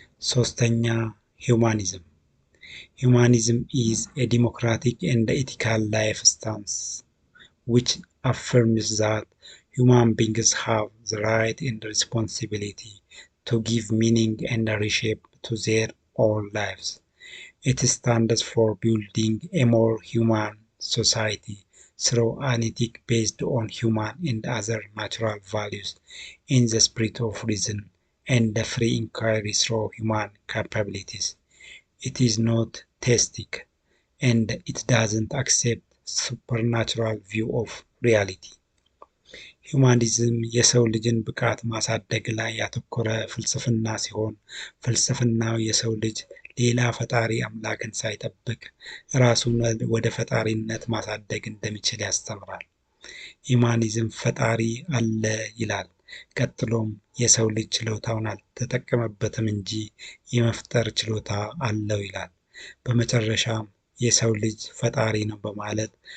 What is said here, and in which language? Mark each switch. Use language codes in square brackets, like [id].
[am] ሶስተኛ፣ ሂውማኒዝም። [en] Humanism is a democratic and ethical life stance which affirms that human beings have the right and responsibility to give meaning and reshape to their own lives. It stands for building a more human society through an ethic based on human and other natural values in the spirit of reason and the free inquiry through human capabilities. It is not theistic, and it doesn't accept supernatural view of reality. [am] ሂውማኒዝም የሰው ልጅን ብቃት ማሳደግ ላይ ያተኮረ ፍልስፍና ሲሆን ፍልስፍናው የሰው ልጅ ሌላ ፈጣሪ አምላክን ሳይጠብቅ ራሱን ወደ ፈጣሪነት ማሳደግ እንደሚችል ያስተምራል። ሂውማኒዝም ፈጣሪ አለ ይላል። ቀጥሎም የሰው ልጅ ችሎታውን አልተጠቀመበትም እንጂ የመፍጠር ችሎታ አለው ይላል። በመጨረሻም የሰው ልጅ ፈጣሪ ነው በማለት